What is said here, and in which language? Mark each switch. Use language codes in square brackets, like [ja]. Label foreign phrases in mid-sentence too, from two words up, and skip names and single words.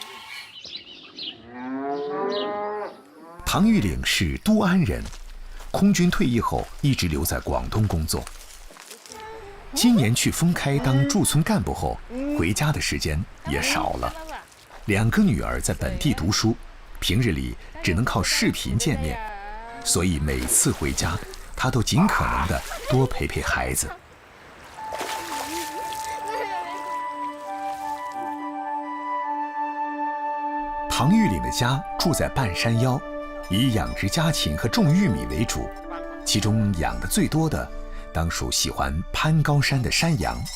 [zh] 唐玉玲是都安人，空軍退役後一直留在廣東工作。今年去豐開當駐村幹部後，回家的時間也少了。2個女兒在本地讀書， 平日里只能靠视频见面，所以每次回家，他都尽可能的多陪陪孩子。唐玉岭的家住在半山腰，以养殖家禽和种玉米为主，其中养的最多的当属喜欢攀高山的山羊。